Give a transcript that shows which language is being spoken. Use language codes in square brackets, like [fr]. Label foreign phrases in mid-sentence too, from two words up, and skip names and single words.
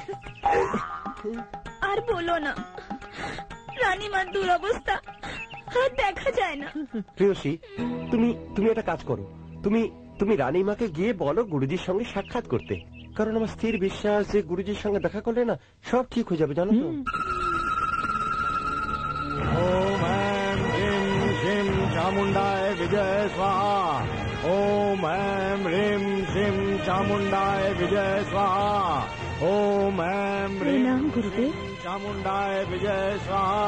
[bn] আর বলো না, রানীমার দুরবস্থা আর দেখা যায় না। প্রেয়সী, তুমি একটা কাজ করো। তুমি রানীমাকে গিয়ে বলো গুরুজির সঙ্গে সাক্ষাৎ করতে। কারণ আমার স্থির বিশ্বাস যে গুরুজির সঙ্গে দেখা করলে না সব ঠিক হয়ে যাবে, জানো তো? [sa] ओम ऐं ह्रीं श्रीं चामुण्डाय विजय स्वाहा। ओम ऐं ह्रीं श्रीं चामुण्डाय विजय स्वाहा। ओम ऐं ह्रीं [hi] प्रणाम गुरुदेव। [sa] चामुण्डाय विजय स्वाहा।